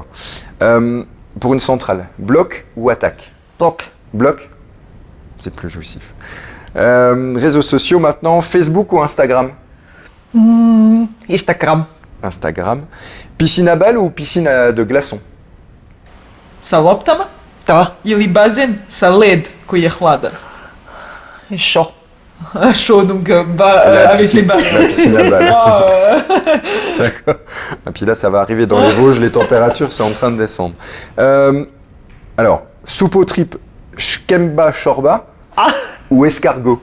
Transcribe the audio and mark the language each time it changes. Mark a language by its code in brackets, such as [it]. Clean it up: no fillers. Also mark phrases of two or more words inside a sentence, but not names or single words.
[fr] Pour une centrale, bloc ou attaque? Bloc. Bloc? C'est plus jouissif. Réseaux sociaux maintenant, Facebook ou Instagram? Instagram. Instagram. Piscine à balles ou piscine de glaçons? [sr] Sa loptama Да. или базен sa led koji je hladan? [fr] Chaud. Chaud, donc La avec piscine- les balles. la piscine à balles. Ah, D'accord. Et puis là, ça va arriver dans les Vosges, les températures, c'est en train de descendre. Alors, soupe aux tripes, [bg] шкембе чорба [fr] ou escargot?